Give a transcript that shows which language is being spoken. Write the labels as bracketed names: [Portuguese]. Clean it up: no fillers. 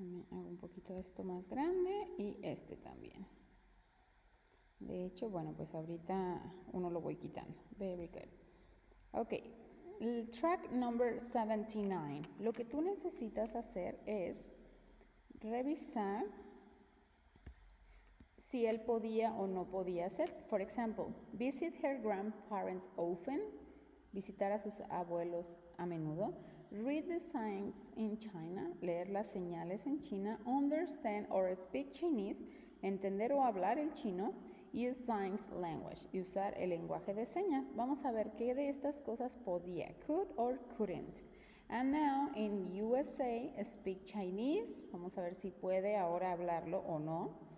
[Spanish] Hago un poquito esto más grande y este también. De hecho, bueno, pues ahorita uno lo voy quitando. [English] Very good. [Spanish] Ok. [English] Track number 79. [Spanish] Lo que tú necesitas hacer es revisar si él podía o no podía hacer. [English] For example, visit her grandparents often. [Spanish] Visitar a sus abuelos a menudo. [English] Read the signs in China. [Spanish] Leer las señales en China. [English] Understand or speak Chinese. [Spanish] Entender o hablar el chino. [English] Use signs language, [Spanish] usar el lenguaje de señas. Vamos a ver qué de estas cosas podía, [English] could or couldn't. And now in USA, speak Chinese. [Spanish] Vamos a ver si puede ahora hablarlo o no.